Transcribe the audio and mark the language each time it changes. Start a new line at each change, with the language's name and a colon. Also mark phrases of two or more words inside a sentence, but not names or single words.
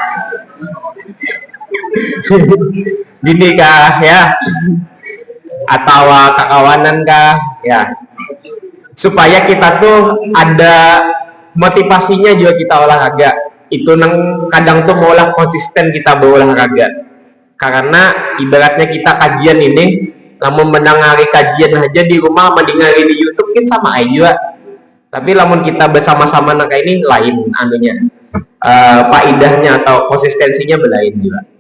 Banjar: bini kah ya, atau kakawanan kah ya, supaya kita tuh ada motivasinya juga kita olahraga. Itu nang kadang tuh maulah konsisten kita berolahraga. Karena ibaratnya kita kajian ini, lamun mendengar kajian aja di rumah mendengar di YouTube kan sama aja juga. Tapi lamun kita bersama-sama nang ini lain anunya. Faedahnya atau konsistensinya belain juga.